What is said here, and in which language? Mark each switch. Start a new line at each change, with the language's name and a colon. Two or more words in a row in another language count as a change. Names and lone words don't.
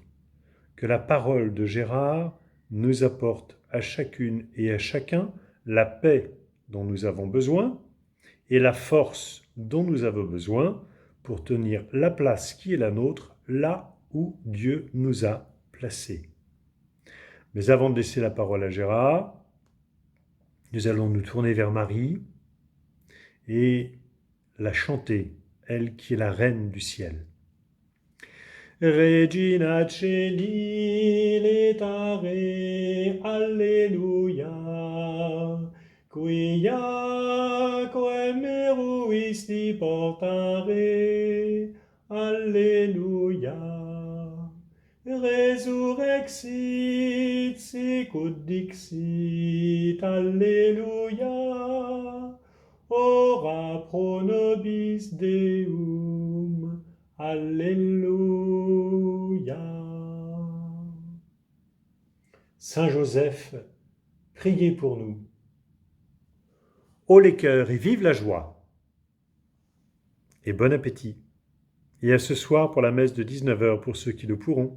French: Que la parole de Gérard nous apporte à chacune et à chacun la paix dont nous avons besoin et la force dont nous avons besoin pour tenir la place qui est la nôtre là où Dieu nous a placés. Mais avant de laisser la parole à Gérard, nous allons nous tourner vers Marie et la chanter, elle qui est la reine du ciel.
Latin: Regina Celi letare, Alleluia, quia quem meruisti portare, Alleluia. Resurrexit sicut dixit, Alleluia. Ora pro nobis Deum, Alléluia.
French: Saint Joseph, priez pour nous. Haut les cœurs et vive la joie. Et bon appétit. Et à ce soir pour la messe de 19h pour ceux qui le pourront.